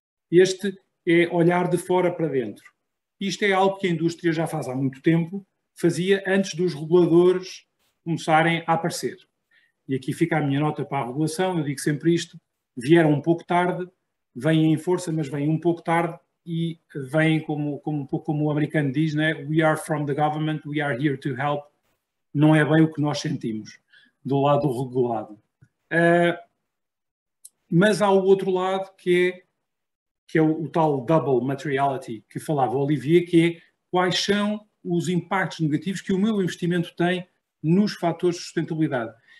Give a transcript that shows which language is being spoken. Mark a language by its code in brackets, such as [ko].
[pt] Este é olhar de fora para dentro. Isto é algo que a indústria já faz há muito tempo, fazia antes dos reguladores começarem a aparecer. E aqui fica a minha nota para a regulação, eu digo sempre isto, vieram um pouco tarde, vêm em força, mas vêm um pouco tarde e vêm um pouco como o americano diz, né? [en] We are from the government, we are here to help. [pt] Não é bem o que nós sentimos do lado regulado. Mas há o outro lado que é o tal double materiality que falava o Olivier, que é quais são os impactos negativos que o meu investimento tem nos fatores de sustentabilidade.